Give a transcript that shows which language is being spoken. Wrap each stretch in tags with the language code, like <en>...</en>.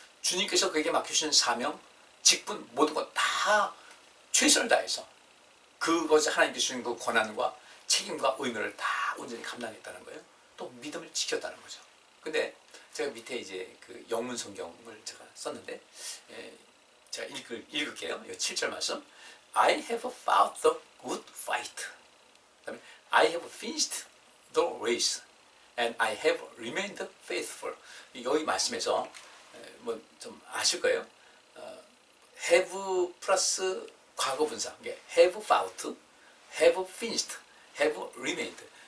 <ko>주님께서 그에게 맡겨주신 사명, 직분, 모든 것 다 최선을 다해서 그것을 하나님께 주신 그 권한과 책임과 의무를 다 온전히 감당했다는 거예요. 또 믿음을 지켰다는 거죠. 근데 제가 밑에 이제 그 영문 성경을 제가 썼는데 제가 읽을게요. 7절 말씀.</ko> <en>I have fought the good fight.</en> <ko>그다음에</ko> <en>I have finished the race and I have remained faithful.</en> <ko>여기 말씀에서 뭐 좀 아실 거예요. have 플러스 과거 분사.</ko> <en>have fought, have finished, have remained.</en>